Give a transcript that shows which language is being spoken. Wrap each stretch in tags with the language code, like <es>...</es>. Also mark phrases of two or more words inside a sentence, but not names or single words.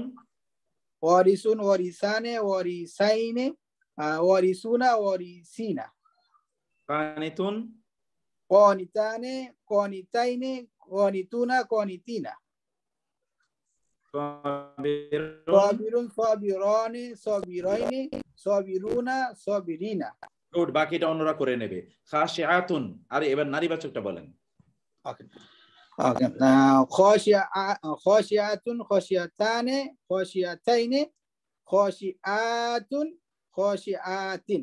<ar>وارثٌ، وارثانِ، وارثَيْنِ، وارثونَ، وارثينَ. কানিতুন, قانتانِ، قانتَيْنِ، قانتونَ، قانتينَ. صابرٌ، صابرانِ، صابرَيْنِ, সাবিরুনা, সাবিরিনা।</ar> <bn>গুড। বাকিটা অন্যরা করে নেবে। খাশিআতুন, আরে এবার নারীবাচকটা বলেন।</bn> <en>okay okay,</en> <ar>خاشعةٌ، خاشعتانِ، خاشعتَيْنِ، خاشعاتٌ، خاشعاتٍ.</ar>